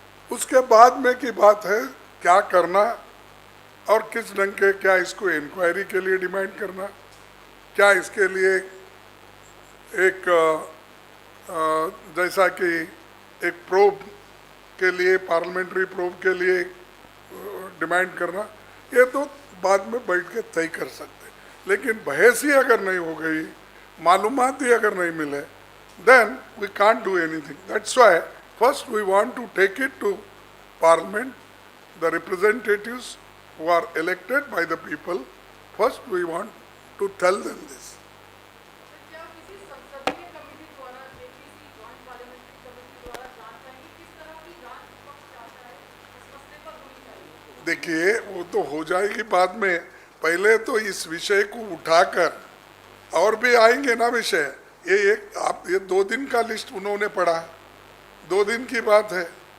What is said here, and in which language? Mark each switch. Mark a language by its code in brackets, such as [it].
[hi] उसके बाद में की बात है क्या करना और किस ढंग के, क्या इसको इंक्वायरी के लिए डिमांड करना, क्या इसके लिए एक जैसा कि एक प्रोब के लिए, पार्लियामेंट्री प्रोब के लिए डिमांड करना, ये तो बाद में बैठ के तय कर सकते। लेकिन बहस ही अगर नहीं हो गई, मालूमात ही अगर नहीं मिले, [en] then we can't do anything. That's why first we want to take it to Parliament, the representatives who are elected by the people. First we want to tell them this. [hi] क्या किसी संसदीय कमेटी द्वारा, JPC joint parliamentary committee द्वारा जांच चाहिए? किस तरह की जांच विपक्ष चाहता है? इस मसले पर होनी चाहिए। देखिए, वो तो हो जाएगी बाद में, पहले तो इस विषय को उठाकर, और भी आएंगे ना विषय, ये 2 दिन का लिस्ट उन्होंने पढ़ा, 2 दिन की बात है।